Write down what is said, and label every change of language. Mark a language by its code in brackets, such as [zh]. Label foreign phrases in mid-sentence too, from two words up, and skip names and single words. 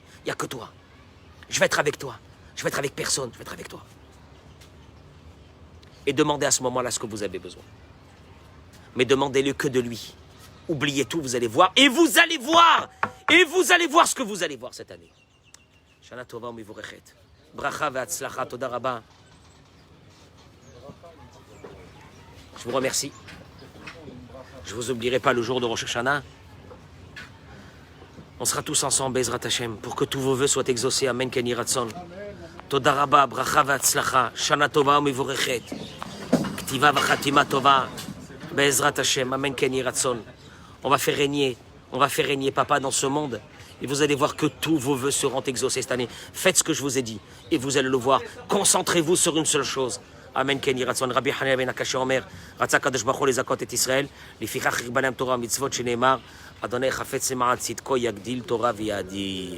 [fr] Il n'y a que toi. Je vais être avec toi. Je vais être avec personne. Je vais être avec toi. Et demandez à ce moment-là ce que vous avez besoin. Mais demandez-le que de lui. Oubliez tout, vous allez voir. Et vous allez voir. Et vous allez voir ce que vous allez voir cette année. [he] שנה טובה ומבורכת. ברכה והצלחה. תודה רבה. [fr] Je vous remercie. Je ne vous oublierai pas le jour de Rosh Hashanah. On sera tous ensemble, [he] בעזרת השם, [fr] pour que tous vos vœux soient exaucés. [he] אמן, כן יהי רצון. תודה רבה, ברכה והצלחה. שנה טובה ומבורכת. כתיבה וחתימה טובה. בעזרת השם, אמן, כן יהי רצון. [fr] On va faire régner papa dans ce monde. Et vous allez voir que tous vos vœux seront exaucés cette année. Faites ce que je vous ai dit. Et vous allez le voir. Concentrez-vous sur une seule chose. [he] אמן, כן יהי רצון. רבי חנניה בן עקש אומר. רצה קדוש ברוך הוא לזכות את ישראל. לפיכך ריבנם תורה מצוות שנאמר. ה' חפץ למען צדקו יגדיל תורה ויאדיר.